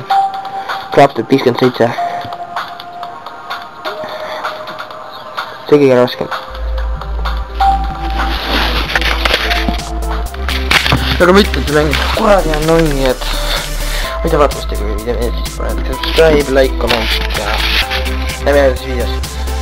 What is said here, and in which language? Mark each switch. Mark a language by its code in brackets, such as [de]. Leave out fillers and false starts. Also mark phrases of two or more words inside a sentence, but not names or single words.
[et] Crafted 57. see kõige raskem. aga ma ütlen, see mäng kuradi on nongi, et ma ei tea vaatamast, kui video meeldis, siis panen [en] subscribe, like, comment [et] ja näeme järgmises videos.